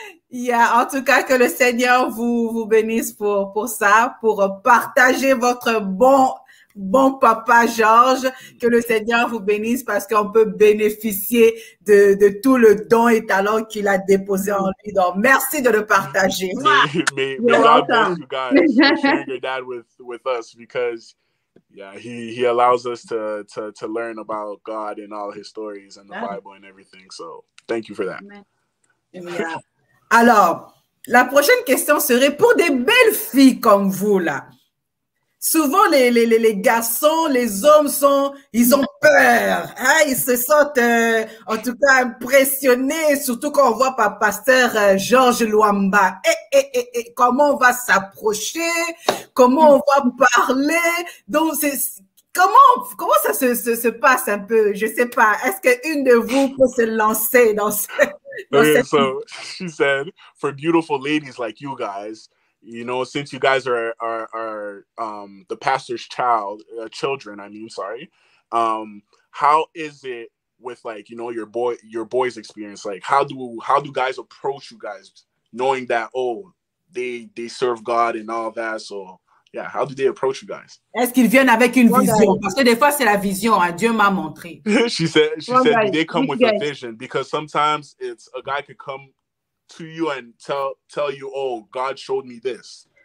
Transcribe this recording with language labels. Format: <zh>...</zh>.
<fr>Yeah, en tout cas, que le Seigneur vous bénisse pour ça, pour partager votre bon papa Georges. Que le Seigneur vous bénisse parce qu'on peut bénéficier de tout le don et talent qu'il a déposé en lui. Donc, merci de le partager.</fr> <en>May You're God bless welcome. you guys for sharing your dad with us because he allows us to learn about God and all his stories and the Bible and everything. So thank you for that. Yeah.</en> <fr>Alors, la prochaine question serait pour des belles filles comme vous, là. Souvent, les garçons, les hommes ils ont peur. Hein? Ils se sentent, en tout cas, impressionnés, surtout quand on voit par pasteur Georges Luamba. Comment on va s'approcher? Comment on va parler? Donc, comment ça se passe un peu? Je sais pas. Est-ce qu'une de vous peut se lancer dans ce...</fr> <en>Okay, so she said, for beautiful ladies like you guys, you know, since you guys are the pastor's children, I mean, sorry, how is it with like, you know, your boy's experience? Like, how do guys approach you guys, knowing that they serve God and all that? So yeah, how do they approach you guys?</en> <fr>Est-ce qu'ils viennent avec une vision? Parce que des fois, c'est la vision. Hein? Dieu m'a montré.</fr> <en>She said, do they come with a vision? Because sometimes it's a guy could come to you and tell you, oh, God showed me this.</en>